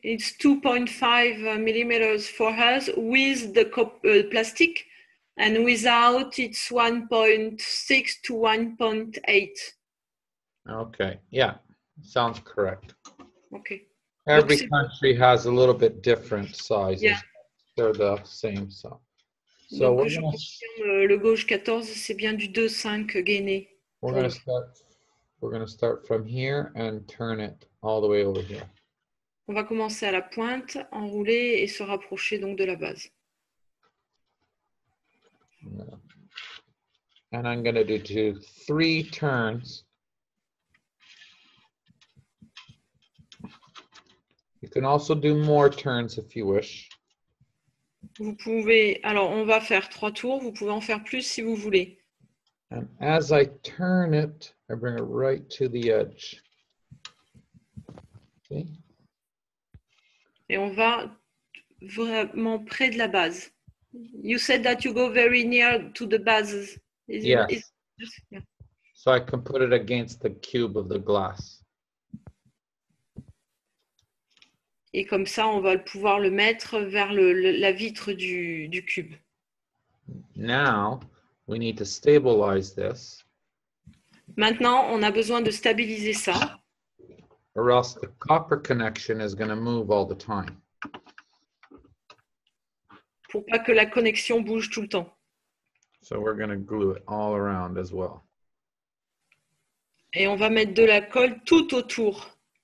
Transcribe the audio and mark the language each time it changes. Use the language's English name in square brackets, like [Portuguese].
[English] It's 2.5 millimeters for us with the plastic, and without it's 1.6 to 1.8. Okay, yeah, sounds correct. Okay. Every country has a little bit different sizes. Yeah. They're the same, so. [French] Donc, je confirme, le gauche 14, c'est bien du 2,5 gainé. [English] We're going to start from here and turn it all the way over here. [French] On va commencer à la pointe, enrouler et se rapprocher donc de la base. [English] And I'm going to do 3 turns. You can also do more turns if you wish. [French] Vous pouvez, alors on va faire 3 tours, vous pouvez en faire plus si vous voulez. [English] And as I turn it, I bring it right to the edge. Okay. [French] Et on va vraiment près de la base. [English] You said that you go very near to the bases. Yes. Yeah. So I can put it against the cube of the glass. [French] Et comme ça, on va pouvoir le mettre vers la vitre du cube. [English] Now, we need to stabilize this. [French] Maintenant, on a besoin de stabiliser ça. [English] Or else the copper connection is going to move all the time. [French] Pour pas que la connexion bouge tout le temps. [English] So we're going to glue it all around as well. [French] Et on va mettre de la colle tout autour.